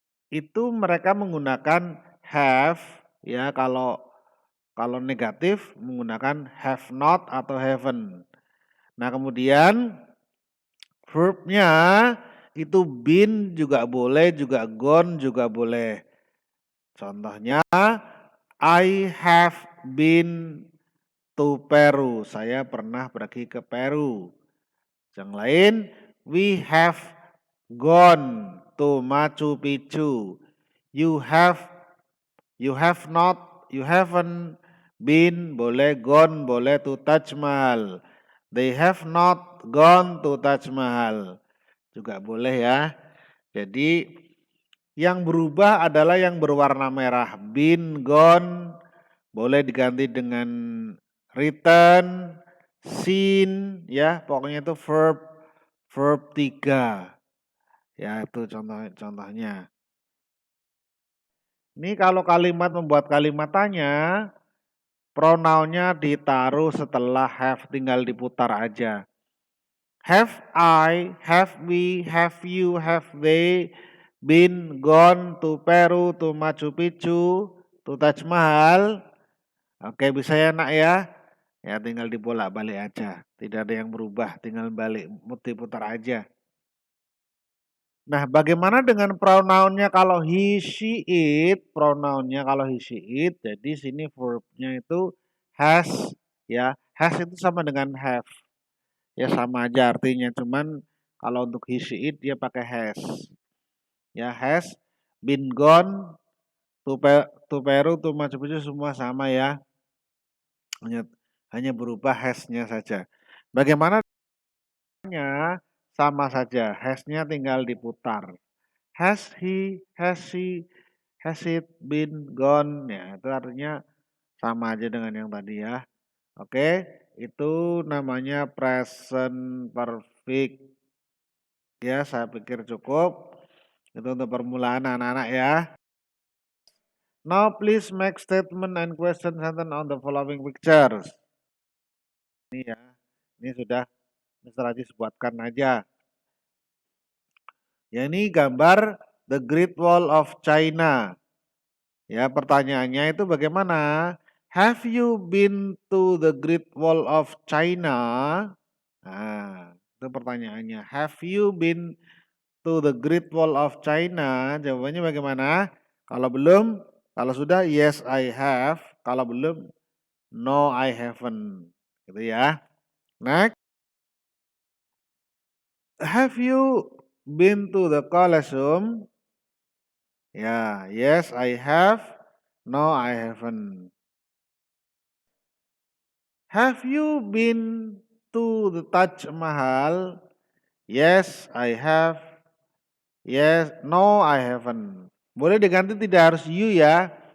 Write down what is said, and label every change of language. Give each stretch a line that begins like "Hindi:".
Indonesian: Itu mereka menggunakan have ya, kalau negatif menggunakan have not atau haven't. Nah, kemudian verbnya itu been juga boleh, juga gone juga boleh.
English: Contohnya, I have been to Peru.
Indonesian: Saya pernah pergi ke Peru. Yang lain,
English: we have gone to Machu Picchu. You have not, you haven't been, boleh, gone, boleh, to Taj Mahal. They have not gone to Taj Mahal.
Indonesian: Juga boleh ya. Jadi yang berubah adalah yang berwarna merah. Been, gone, boleh diganti dengan return, seen, ya pokoknya itu verb 3. Ya itu contohnya. Ini kalau kalimat membuat kalimat tanya, pronounnya ditaruh setelah have, tinggal diputar aja.
English: Have I, have we, have you, have they been gone to Peru, to Machu Picchu, to Taj Mahal?
Indonesian: Oke, bisa ya nak ya? Ya tinggal dibolak-balik aja. Tidak ada yang berubah, tinggal balik diputar aja. Nah, bagaimana dengan pronounnya kalau he, she, it? Pronounnya kalau he, she, it. Jadi sini verbnya itu has, ya. Has itu sama dengan have. Ya sama aja artinya, cuman kalau untuk he, she, it dia pakai has.
English: Ya, has been gone to Peru, to Machu Picchu
Indonesian: semua sama ya. Hanya berubah has-nya saja. Bagaimana sama saja, has-nya tinggal diputar.
English: Has he, has she, has it been gone?
Indonesian: Ya, itu artinya sama aja dengan yang tadi ya. Oke, itu namanya present perfect. Ya, saya pikir cukup. Itu untuk permulaan anak-anak ya.
English: Now please make statement and question sentence on the following pictures.
Indonesian: Ini ya, ini sudah Mr. Ajis buatkan aja. Ya, ini gambar The Great Wall of China. Ya, pertanyaannya itu bagaimana?
English: Have you been to the Great Wall of China?
Indonesian: Nah, itu pertanyaannya.
English: Have you been to the Great Wall of China?
Indonesian: Jawabannya bagaimana? Kalau belum, kalau sudah
English: yes I have.
Indonesian: Kalau belum,
English: no I haven't.
Indonesian: Gitu ya. Next.
English: Have you been to the Colosseum? Ya, yes I have. No I haven't. Have you been to the Taj Mahal? Yes, I have. Yes, no, I haven't.
Indonesian: Boleh diganti tidak harus you ya.